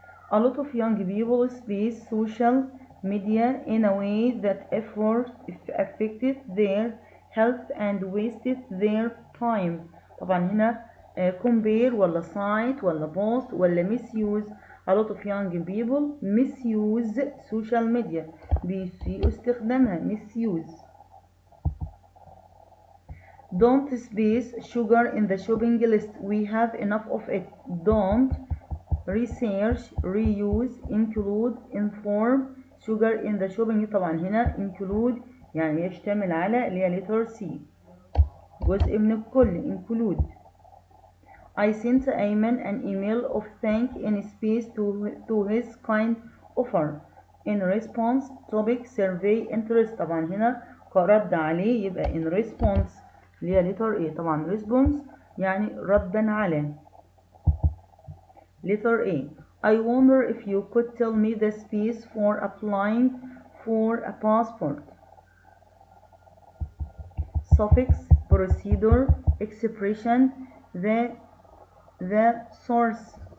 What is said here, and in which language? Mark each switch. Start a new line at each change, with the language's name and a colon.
English: A lot of young people space social media in a way that affected their health and wasted their time.
Arabic: طبعا هنا compare ولا cite ولا post ولا misuse.
English: A lot of young people misuse social media
Arabic: بيسيئوا استخدامها
English: misuse. Don't space sugar in the shopping list. We have enough of it. Don't research, reuse, include, inform sugar in the shopping.
Arabic: طبعا هنا include يعني يشتمل على اللي هي letter C، جزء من الكل.
English: include. I sent Ayman an email of thank in space to his kind offer. In response topic survey interest.
Arabic: طبعا هنا كرد عليه يبقى in response اللي هي letter A. طبعا response يعني ردا على.
English: letter A. I wonder if you could tell me the space for applying for a passport. suffix, procedure, expression, the source.